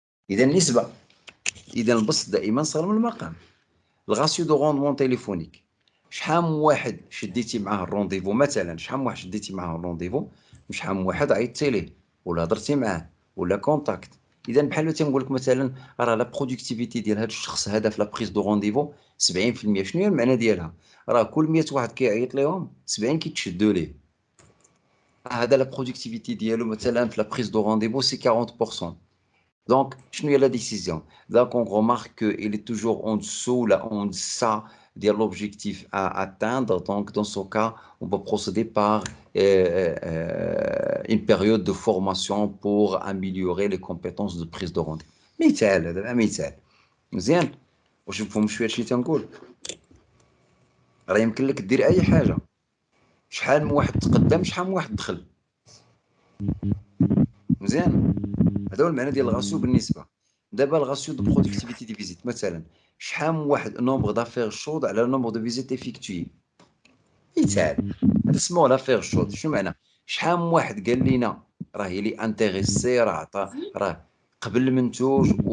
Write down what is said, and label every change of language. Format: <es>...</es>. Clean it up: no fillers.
<ar>اذا النسبه اذا البسط دائما صغر من المقام</ar> <fr>الغاسيو دو روندمون تيليفونيك</fr> <ar>شحال من واحد شديتي معاه الرونديفو مثلا شحال من واحد شديتي معاه الرونديفو وشحال من واحد عيطتي ليه ولا هضرتي معاه ولا كونتاكت اذا بحال تنقول لك مثلا راه</ar> <fr>لا برودكتيفيتي</fr> <ar>ديال هذا الشخص هذا في</ar> <fr>لا بريز دو رونديفو</fr> <ar>70% شنو هي المعنى ديالها راه كل 100 واحد كيعيط ليهم 70 كيتشدوا ليه هذا لا برودكتيفيتي ديالو مثلا في لا بريز دو رونديفو سي 40%.</ar> <fr>Donc, je suis la décision. Donc, on remarque qu'il est toujours en dessous, là, en deçà de l'objectif à atteindre. Donc, dans ce cas, on va procéder par une période de formation pour améliorer les compétences de prise de rendez-vous.</fr> <ar>مثال هذا مثال مزيان واش مفهوم شويه شي تنقول راه يمكن لك دير اي حاجه شحال من واحد تقدم شحال من واحد دخل مزيان هذا هو المعنى ديال الغاسيو بالنسبه دابا</ar> <fr>الغاسيو دو برودكتيفيتي دي فيزيت</fr> <ar>مثلا شحال من واحد</ar> <fr>نومبر دافير شود على نومبر دو فيزيت افيكتوي</fr> <ar>مثال هذا اسمه</ar> <fr>لافير شود</fr> <ar>شنو معنى شحال من واحد قال لينا راه</ar> <fr>لي انتريسي</fr> <ar>راه عطا راه قبل المنتوج</ar>